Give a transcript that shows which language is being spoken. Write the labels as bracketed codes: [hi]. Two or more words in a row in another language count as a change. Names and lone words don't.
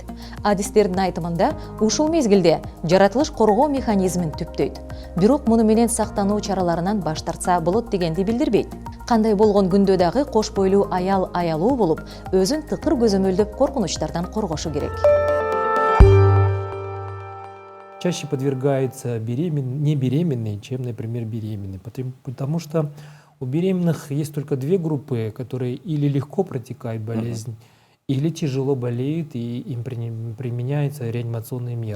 [ky] Адистердин айтымында ушул мезгилде жаратылыш коргоо механизмин түптөйт. Бирок муну менен сактануу чараларынан баш тартса болот дегенди билдирбейт. Кандай болгон күндө дагы кош бойлуу аял аялуу болуп, өзүн тыкыр көзөмөлдөп коркунучтардан коргошу керек. [ru] Чаще подвергаются не беременные, чем, например, беременные. Потому что у беременных есть только две группы, которые или легко протекает болезнь, или тяжело болеют, и им применяются реанимационные меры.